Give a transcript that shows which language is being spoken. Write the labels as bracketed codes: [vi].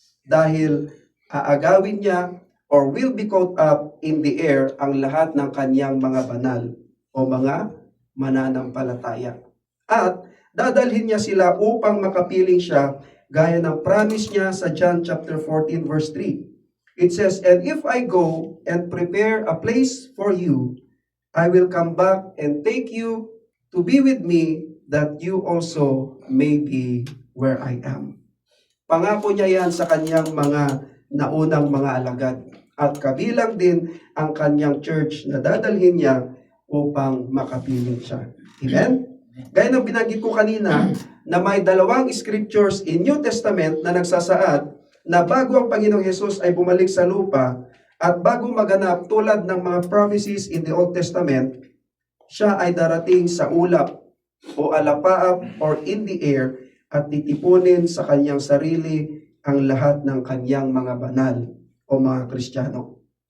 [tl] Dahil aagawin niya or [en] will be caught up in the air [tl] ang lahat ng kanyang mga banal o mga mananampalataya. At dadalhin niya sila upang makapiling siya gaya ng promise niya sa John chapter 14 verse 3. [en] It says, "And if I go and prepare a place for you, I will come back and take you to be with me, that you also may be where I am." [tl] Pangako niya yan sa kanyang mga naunang mga alagad. At kabilang din ang kanyang church na dadalhin niya upang makapiling siya. Amen? Gaya ng binanggit ko kanina, na may dalawang scriptures in New Testament na nagsasaad na bago ang Panginoong Hesus ay bumalik sa lupa at bago maganap tulad ng mga prophecies in the Old Testament, siya ay darating sa ulap o alapaap or [en] in the air [tl] at titipunin sa kanyang sarili ang lahat ng kanyang mga banal o mga Kristiyano.